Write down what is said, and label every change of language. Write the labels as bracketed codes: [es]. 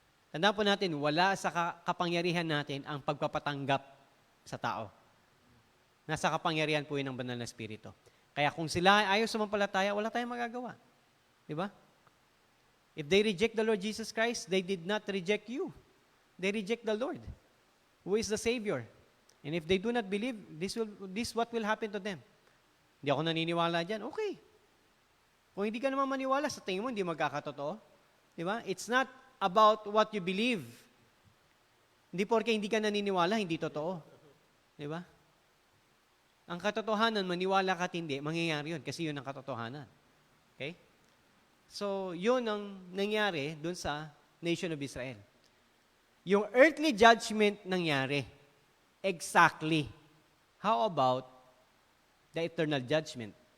[tl] Tandaan po natin, wala sa kapangyarihan natin ang pagpapatanggap sa tao. Nasa kapangyarihan po yun ng banal na Espiritu. Kaya kung sila ayaw sumampalataya, wala tayong magagawa. Di ba? [en] If they reject the Lord Jesus Christ, they did not reject you. They reject the Lord, who is the Savior. And if they do not believe, this what will happen to them. [tl] Hindi ako naniniwala dyan. Okay. Kung hindi ka naman maniwala, sa tingin mo, hindi magkakatotoo. Di ba? [en] It's not about what you believe. [tl] Hindi porke hindi ka naniniwala, hindi totoo. Di ba? Ang katotohanan, maniwala ka at hindi, mangyayari yun kasi yun ang katotohanan. Okay? So, yun ang nangyari dun sa [en] nation of Israel. [tl] Yung earthly judgment nangyari. Exactly. [en] How about the eternal judgment?